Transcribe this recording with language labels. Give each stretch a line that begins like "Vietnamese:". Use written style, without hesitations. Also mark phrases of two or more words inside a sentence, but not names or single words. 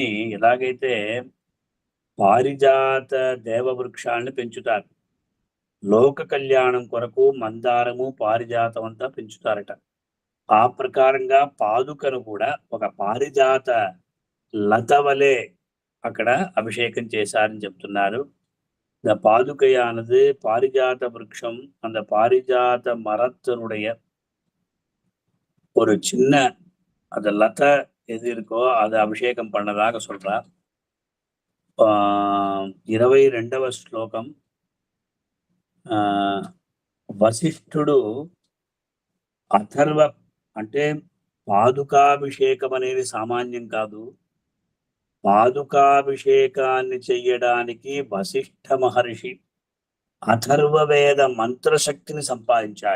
Telugu: ఎలాగైతే పారిజాత దేవవృక్షాలను పెంచుతారు, లోక కళ్యాణం కొరకు మందారము పారిజాతం అంతా పెంచుతారట. ఆ ప్రకారంగా పాదుకను కూడా ఒక పారిజాత లత వలె అక్కడ అభిషేకం చేశారని చెప్తున్నారు.
Tamil: இந்த பாதுகையானது பாரிஜாத விருட்சம், அந்த பாரிஜாத மரத்தினுடைய ஒரு சின்ன அந்த லதை எது இருக்கோ அதை அபிஷேகம் பண்ணதாக சொல்றார்.
Telugu: 22వ శ్లోకం. వశిష్ఠుడు అథర్వ, అంటే పాదుకాభిషేకం అనేది సామాన్యం కాదు. పాదుకాభిషేకాన్ని చెయ్యడానికి వశిష్ఠ మహర్షి అథర్వవేద మంత్రశక్తిని సంపాదించాడు.